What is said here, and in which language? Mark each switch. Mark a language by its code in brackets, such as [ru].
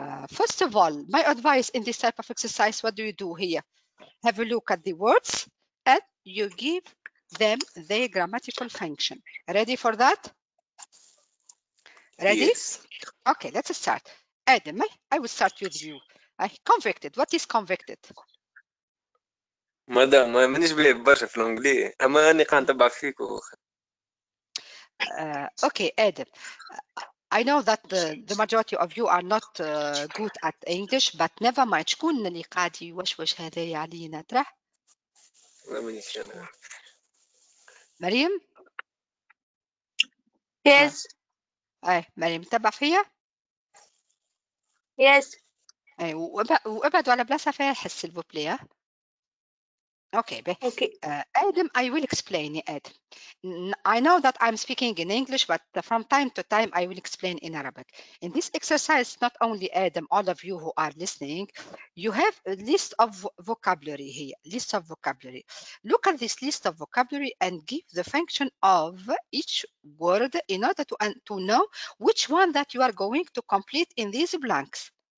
[en] First of all, my advice in this type of exercise, what do you do here? Have a look at the words and you give them their grammatical function. Ready for that? Ready? Yes. Okay, let's start. Adam, I will start with you. Convicted. What is convicted? [ar] مدام مانيش بيه برشا في الانجلي اما اني قاعد نتبع فيك [en] Okay, Adam. I know that the majority of you are not good at English, but never mind. [ar] شكون اللي قاعد يوشوش هذايا علينا ترى؟ لا مانيش انا. مريم؟ [en] Yes. [ar] مريم تبع فيا؟ [en] Yes. [ar] وابعدوا على بلاصة فيها حس [fr] s'il vous plaît. [en] Okay. Adam, I will explain, Adam. I know that I'm speaking in English, but from time to time, I will explain in Arabic. In this exercise, not only Adam, all of you who are listening, you have a list of vocabulary here, list of vocabulary. Look at this list of vocabulary and give the function of each word in order to know which one that you are going to complete in these blanks.